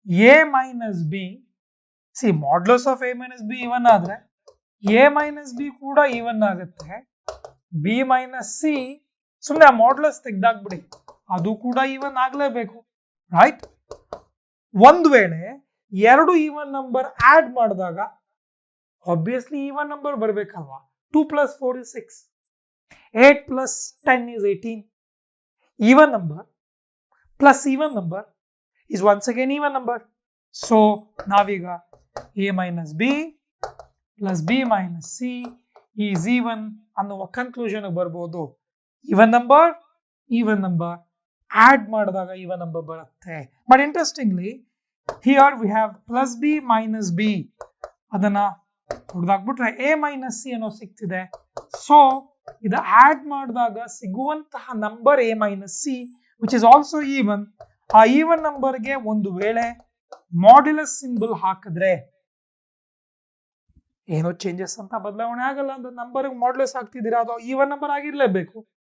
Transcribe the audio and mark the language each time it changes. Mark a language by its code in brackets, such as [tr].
[kn] A minus B, C modulus of A minus B ಇವನ್ ಆದ್ರೆ A minus B ಕೂಡ ಇವನ್ ಆಗುತ್ತೆ, B minus C ಸುಮ್ಮನೆ ಆ ಮಾಡ್ಯುಲಸ್ ತೆಗ್ದಾಕ್ಬಿಡಿ, ಅದು ಕೂಡ ಇವನ್ ಆಗ್ಲೇಬೇಕು, ರೈಟ್? ಒಂದ್ ವೇಳೆ ಎರಡು ಈವನ್ ನಂಬರ್ ಆಡ್ ಮಾಡಿದಾಗ obviously even number ಬರ್ಬೇಕಲ್ವಾ? [en] 2 plus 4 is 6, 8 plus 10 is 18. Even number plus even number is once again even number. So naviga a minus b plus b minus c is even [kn] ಅನ್ನುವ conclusion ಬರ್ಬೋದು. even number add ಮಾಡಿದಾಗ even number ಬರುತ್ತೆ. [en] But interestingly here we have plus b minus b, [kn] ಅದನ್ನ ಹೊಡೆದಾಕ್ಬಿಟ್ರೆ [en] a minus c [kn] ಅನ್ನೋ ಸಿಗ್ತಿದೆ. So ಇದು add ಮಾಡಿದಾಗ ಸಿಗುವಂತಹ number a minus c [en] which is also even. [kn] ಆ ಈವನ್ ನಂಬರ್ಗೆ ಒಂದು ವೇಳೆ ಮಾಡ್ಯುಲಸ್ ಸಿಂಬಲ್ ಹಾಕಿದ್ರೆ ಏನೋ ಚೇಂಜಸ್ ಅಂತ ಬದಲಾವಣೆ ಆಗಲ್ಲ, ಅಂದ್ರೆ ನಂಬರ್ ಮಾಡ್ಯುಲಸ್ ಹಾಕ್ತಿದ್ದೀರಾ, ಅದು ಈವನ್ ನಂಬರ್ ಆಗಿರ್ಲೇಬೇಕು.